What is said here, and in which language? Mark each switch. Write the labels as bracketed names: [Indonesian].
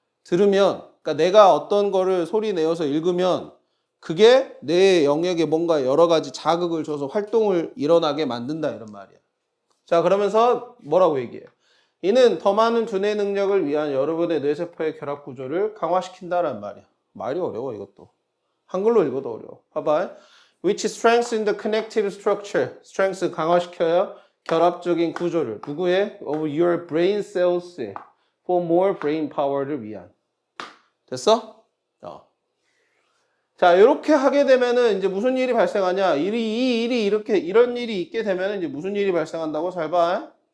[Korean] 들으면 그러니까 내가 어떤 거를 소리 내어서 읽으면 그게 내 영역에 뭔가 여러 가지 자극을 줘서 활동을 일어나게 만든다 이런 말이야. 자, 그러면서 뭐라고 얘기해? 이는 더 많은 두뇌 능력을 위한 여러분의 뇌세포의 결합 구조를 강화시킨다는 말이야. 말이 어려워 이것도. 한글로 읽어도 어려워. 봐봐. [English] Which strengthens the connective structure. [Korean] strength 강화시켜요. 결합적인 구조를. 누구의? [English] Of your brain cells for more brain power [Korean] 를 위한. 됐어? 자, 이렇게 하게 되면은 이제 무슨 일이 발생하냐? 이런 일이 있게 되면은 이제 무슨 일이 발생한다고? 잘 봐.